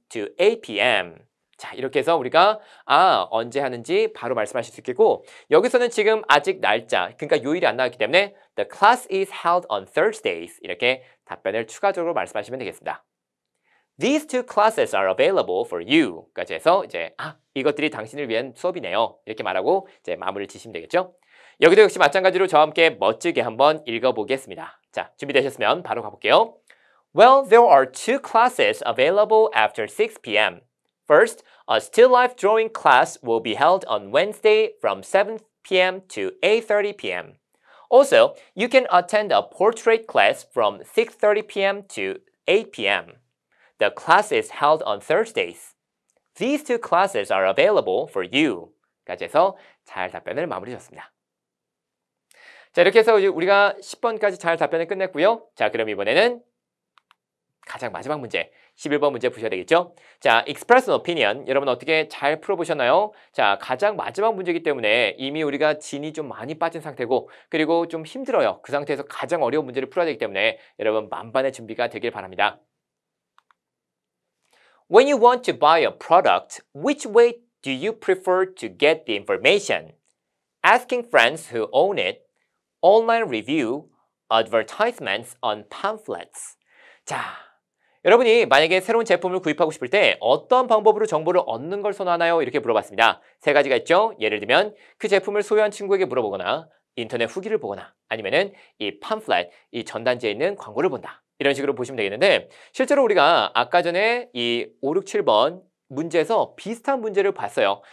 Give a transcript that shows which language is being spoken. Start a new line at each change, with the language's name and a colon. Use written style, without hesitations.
English: to 8 p.m.
Korean: 자, 이렇게 해서 우리가 언제 하는지 바로 말씀하실 수 있겠고 여기서는 지금 아직 날짜, 그러니까 요일이 안 나왔기 때문에
English: The class is held on Thursdays
Korean: 이렇게 답변을 추가적으로 말씀하시면 되겠습니다.
English: These two classes are available for you
Korean: 까지 해서 이제 이것들이 당신을 위한 수업이네요 이렇게 말하고 이제 마무리를 지시면 되겠죠. 여기도 역시 마찬가지로 저와 함께 멋지게 한번 읽어보겠습니다. 자, 준비되셨으면 바로 가볼게요.
English: Well, there are two classes available after 6 p.m. First, a still life drawing class will be held on Wednesday from 7 p.m. to 8:30 p.m. Also, you can attend a portrait class from 6:30 p.m. to 8 p.m. The class is held on Thursdays. These two classes are available for you.
Korean: 까지 해서 잘 답변을 마무리 줬습니다. 자, 이렇게 해서 우리가 10번까지 잘 답변을 끝냈고요. 자, 그럼 이번에는 가장 마지막 문제, 11번 문제 푸셔야 되겠죠?
English: 자, express an opinion.
Korean: 여러분 어떻게 잘 풀어보셨나요? 자, 가장 마지막 문제이기 때문에 이미 우리가 진이 좀 많이 빠진 상태고 그리고 좀 힘들어요. 그 상태에서 가장 어려운 문제를 풀어야 되기 때문에 여러분 만반의 준비가 되길 바랍니다.
English: When you want to buy a product, which way do you prefer to get the information? Asking friends who own it, online review, advertisements on pamphlets.
Korean: 자, 여러분이 만약에 새로운 제품을 구입하고 싶을 때 어떤 방법으로 정보를 얻는 걸 선호하나요? 이렇게 물어봤습니다. 세 가지가 있죠. 예를 들면 그 제품을 소유한 친구에게 물어보거나 인터넷 후기를 보거나 아니면은 이 팜플렛, 이 전단지에 있는 광고를 본다. 이런 식으로 보시면 되겠는데 실제로 우리가 아까 전에 이 5, 6, 7번 문제에서 비슷한 문제를 봤어요.